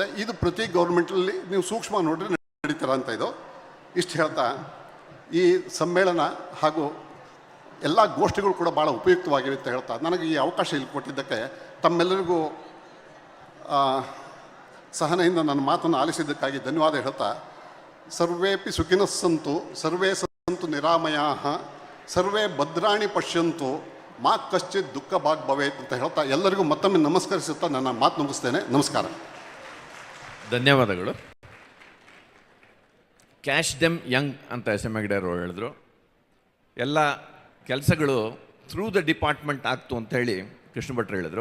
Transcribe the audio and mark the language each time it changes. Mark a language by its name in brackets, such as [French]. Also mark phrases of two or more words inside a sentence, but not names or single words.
[Kannada] ಇದು ಪ್ರತಿ ಗೌರ್ಮೆಂಟಲ್ಲಿ ನೀವು ಸೂಕ್ಷ್ಮ ನೋಡ್ರಿ ನಡೀತೀರ ಅಂತ. ಇದು ಇಷ್ಟು ಹೇಳ್ತಾ ಈ ಸಮ್ಮೇಳನ ಹಾಗೂ ಎಲ್ಲ ಗೋಷ್ಠಿಗಳು ಕೂಡ ಭಾಳ ಉಪಯುಕ್ತವಾಗಿವೆ ಅಂತ ಹೇಳ್ತಾ ನನಗೆ ಈ ಅವಕಾಶ ಇಲ್ಲಿ ಕೊಟ್ಟಿದ್ದಕ್ಕೆ ತಮ್ಮೆಲ್ಲರಿಗೂ ಸಹನೆಯಿಂದ ನನ್ನ ಮಾತನ್ನು ಆಲಿಸಿದ್ದಕ್ಕಾಗಿ ಧನ್ಯವಾದ ಹೇಳ್ತಾ, [Sanskrit] ಸರ್ವೇಪಿ ಸುಖಿನಃ ಸಂತು ಸರ್ವೇ ಸಂತು ನಿರಾಮಯಾಃ ಸರ್ವೇ ಭದ್ರಾಣಿ ಪಶ್ಯಂತು ಮಾ ಕಶ್ಚಿತ್ ದುಃಖ ಭಾಗ್ ಭವೇತ್ [Kannada] ಅಂತ ಹೇಳ್ತಾ ಎಲ್ಲರಿಗೂ ಮತ್ತೊಮ್ಮೆ ನಮಸ್ಕರಿಸುತ್ತಾ ನನ್ನ ಮಾತು ಮುಗಿಸ್ತೇನೆ. ನಮಸ್ಕಾರ. ಧನ್ಯವಾದಗಳು. [English] catch them young [Kannada] ಅಂತ SM ಹೆಗ್ಡೆ ಅವರು ಹೇಳಿದ್ರು. ಎಲ್ಲ ಕೆಲಸಗಳು [English] through the department [Kannada] ಆಗ್ತು ಅಂತ ಹೇಳಿ ಕೃಷ್ಣ ಭಟ್ರು ಹೇಳಿದರು.